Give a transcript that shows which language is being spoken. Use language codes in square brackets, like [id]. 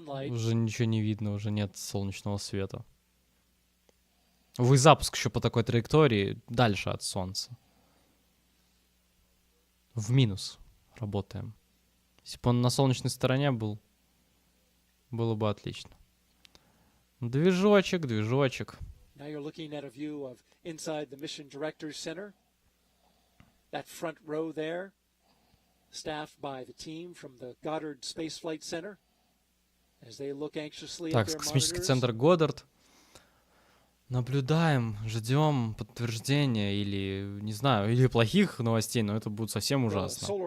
[ru] Уже ничего не видно, уже нет солнечного света. Увы, запуск еще по такой траектории дальше от Солнца. В минус работаем. Если бы он на солнечной стороне был, было бы отлично. Движочек, движочек. [en] Now you're looking at a view of inside the mission director's center. That front row there, staffed by the team from the Goddard Space Flight Center, as they look anxiously at their [ru] космический [en] monitors. [ru] центр Годдард. Наблюдаем, ждем подтверждения или, не знаю, или плохих новостей, но это будет совсем ужасно.